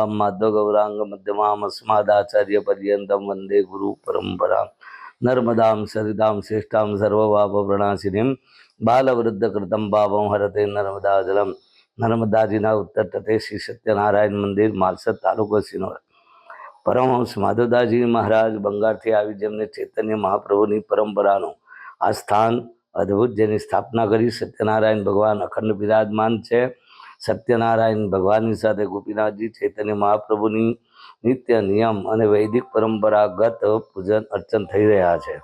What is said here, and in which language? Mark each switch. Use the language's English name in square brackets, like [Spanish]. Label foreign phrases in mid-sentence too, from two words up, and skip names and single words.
[Sanskrit] माधवगौरांग मध्यमाम् अस्मदाचार्यपर्यन्तं वंदे गुरु परंपरां नर्मदां सरितां श्रेष्ठां सर्वपापप्रणाशिनीं बालवृद्धकृतं पापं हरते नर्मदाजलं [Gujarati] નર્મદાજીના ઉત્તર તટે શ્રી સત્યનારાયણ મંદિર માલસદ તાલુકો સિનોર પરમહંસ માધવદાસજી મહારાજ બંગાળથી આવી જેમને ચૈતન્ય મહાપ્રભુની પરંપરાનું આ સ્થાન અદ્ભુત જેની સ્થાપના કરી સત્યનારાયણ ભગવાન અખંડ બિરાજમાન છે. સત્યનારાયણ ભગવાનની સાથે ગોપીનાથજી ચૈતન્ય મહાપ્રભુની નિત્ય નિયમ અને વૈદિક પરંપરાગત પૂજન અર્ચન થઈ રહ્યા છે.